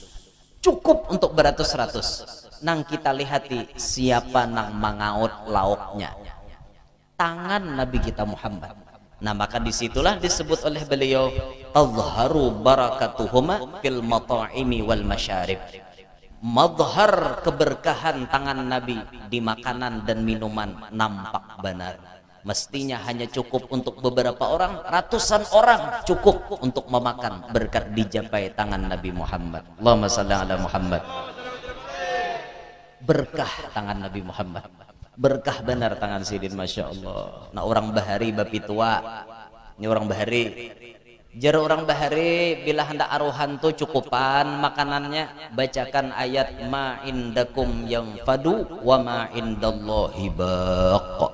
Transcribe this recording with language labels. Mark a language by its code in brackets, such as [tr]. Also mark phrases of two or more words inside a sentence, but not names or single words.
[bjn] Cukup untuk beratus-ratus. Nang kita lihati siapa nang mengaut lauknya. [id] Tangan Nabi kita Muhammad. Nah, maka disitulah disebut oleh beliau [ar] أظهر بركتهما في المطاعم والمشارب. [id] Madhar keberkahan tangan Nabi di makanan dan minuman nampak benar. Mestinya hanya cukup untuk beberapa orang, ratusan orang cukup untuk memakan berkat dijapai tangan Nabi Muhammad. [ar] اللهم صل على محمد. [id] Berkah tangan Nabi Muhammad. [bjn] Berkah benar tangan Sidin, [ar] ما شاء الله. [bjn] Nah, orang bahari bapi tua, ini orang bahari. Jar orang bahari bila hendak aruhan tuh cukupan makanannya bacakan ayat [ar] ما عندكم ينفد وما عند الله باق.